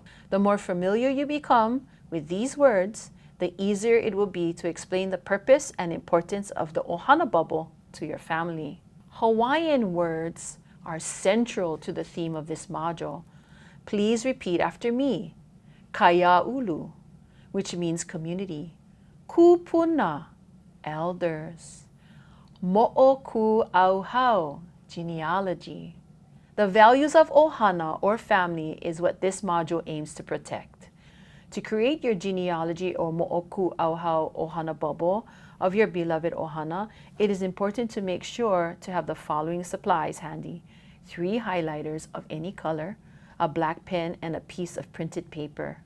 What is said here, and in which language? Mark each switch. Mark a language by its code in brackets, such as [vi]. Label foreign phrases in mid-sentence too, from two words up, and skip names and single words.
[en] The more familiar you become with these words, the easier it will be to explain the purpose and importance of the Ohana Bubble to your family. Hawaiian words are central to the theme of this module. Please repeat after me. Kaiāulu, which means community. Kupuna, elders. MoʻOkūʻAuhau, genealogy. The values of Ohana or family is what this module aims to protect. To create your genealogy or MoʻOkūʻAuhau Ohana Bubble of your beloved Ohana, it is important to make sure to have the following supplies handy: 3 highlighters of any color, a black pen, and a piece of printed paper.